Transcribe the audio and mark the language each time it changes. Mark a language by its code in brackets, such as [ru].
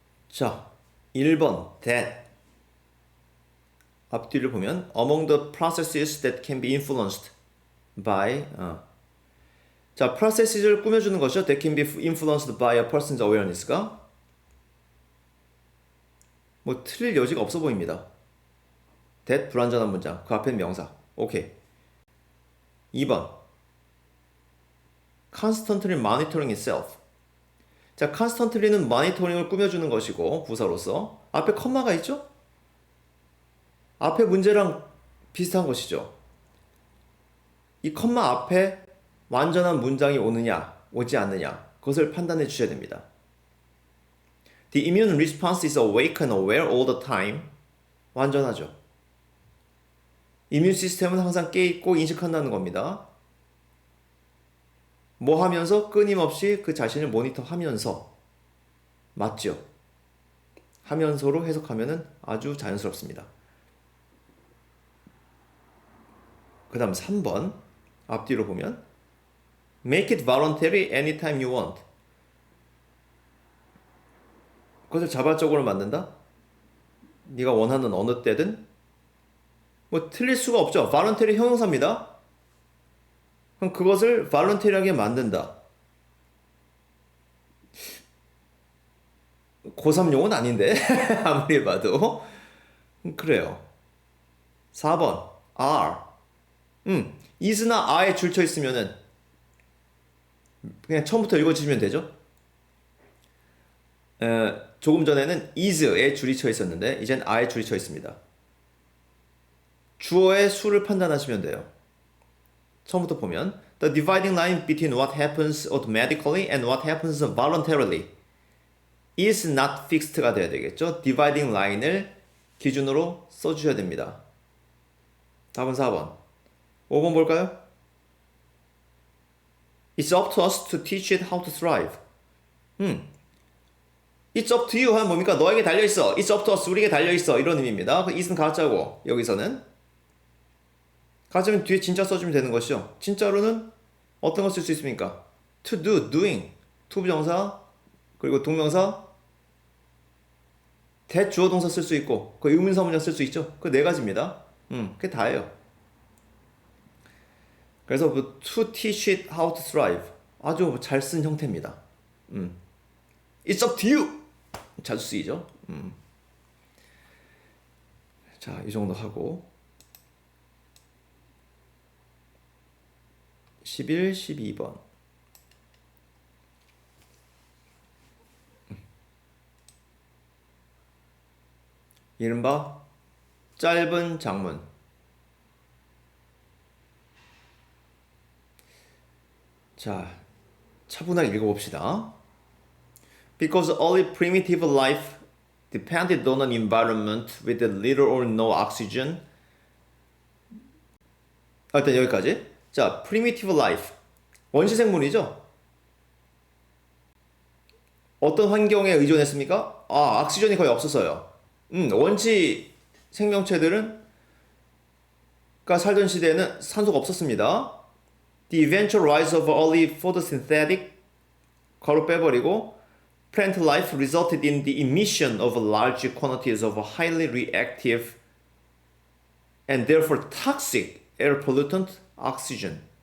[ko] 자, 1번 [en] that [ko] 앞뒤를 보면 [en] among the processes that can be influenced by 자, process를 [ko] 꾸며주는 것이죠. [en] that can be influenced by a person's awareness가 [ko] 뭐 틀릴 여지가 없어 보입니다. that 불완전한 문장 그 앞엔 명사. 오케이. [en] 2번 constantly monitoring itself. [ko] 자, constantly는 모니터링을 꾸며주는 것이고 부사로서 앞에 컴마가 있죠? 앞에 문제랑 비슷한 것이죠. 이 컴마 앞에 완전한 문장이 오느냐 오지 않느냐 그것을 판단해 주셔야 됩니다. [en] The immune response is awake and aware all the time. [ko] 완전하죠. 이뮨 시스템은 항상 깨있고 인식한다는 겁니다. 뭐 하면서 끊임없이 그 자신을 모니터하면서 맞죠? 하면서로 해석하면 아주 자연스럽습니다. 그 다음 3번 앞뒤로 보면 [en] Make it voluntary anytime you want. [ko] 그것을 자발적으로 만든다? 네가 원하는 어느 때든 뭐 틀릴 수가 없죠. voluntary 형용사입니다. 그럼 그것을 voluntary하게 만든다. 고3용은 아닌데 아무리 봐도 그래요. 4번 are is나 are에 줄쳐 있으면은 그냥 처음부터 읽어주시면 되죠. 조금 전에는 is에 줄이 쳐 있었는데 이젠 are에 줄이 쳐 있습니다. 주어의 수를 판단하시면 돼요. 처음부터 보면 [en] The dividing line between what happens automatically and what happens voluntarily is not fixed가 [ko] 돼야 되겠죠. dividing line을 기준으로 써주셔야 됩니다. 답은 4번. 5번 볼까요? [en] It's up to us to teach it how to thrive. It's up to you [ko] 하면 뭡니까? 너에게 달려있어. [en] It's up to us. [ko] 우리에게 달려있어. 이런 의미입니다. it은 가짜고 여기서는 가짜면 뒤에 진짜 써주면 되는 것이죠. 진짜로는 어떤 거 쓸 수 있습니까? to do, doing, to 부정사 그리고 동명사 대주어 동사 쓸 수 있고 그 의문사 문장 쓸 수 있죠. 그 네 가지입니다. 그게 다예요. 그래서 [en] to teach it how to thrive [ko] 아주 잘 쓴 형태입니다. [en] It's up to you [ko] 자주 쓰이죠. 자, 이 정도 하고 11, 12번 이른바 짧은 장문. 자, 차분하게 읽어봅시다. [en] Because early primitive life depended on an environment with little or no oxygen. [ko] 일단 여기까지. 자, primitive life. 원시 생물이죠? 어떤 환경에 의존했습니까? 옥시전이 거의 없었어요. 원시 생명체들은 살던 시대에는 산소가 없었습니다. [en] The eventual rise of early photosynthetic [ko] 괄호 빼버리고 [en] plant life resulted in the emission of large quantities of highly reactive and therefore toxic air pollutant oxygen.